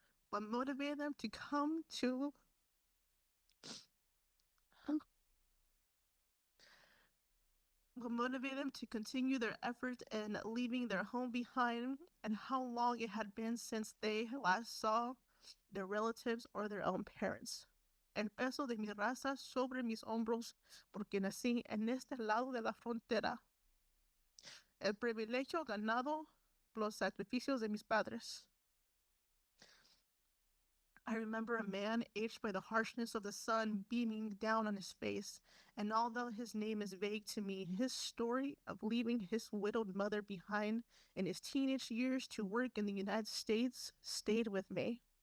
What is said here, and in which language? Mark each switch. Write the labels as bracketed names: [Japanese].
[English] What motivated them to come to what motivated them to continue their efforts in leaving their home behind, and how long it had been since they last saw their relatives or their own parents. [Spanish] El peso de mi raza sobre mis hombros, porque nací en este lado de la frontera. El privilegio ganado por los sacrificios de mis padres. [English] I remember a man aged by the harshness of the sun beaming down on his face, and although his name is vague to me, his story of leaving his widowed mother behind in his teenage years to work in the United States stayed with me.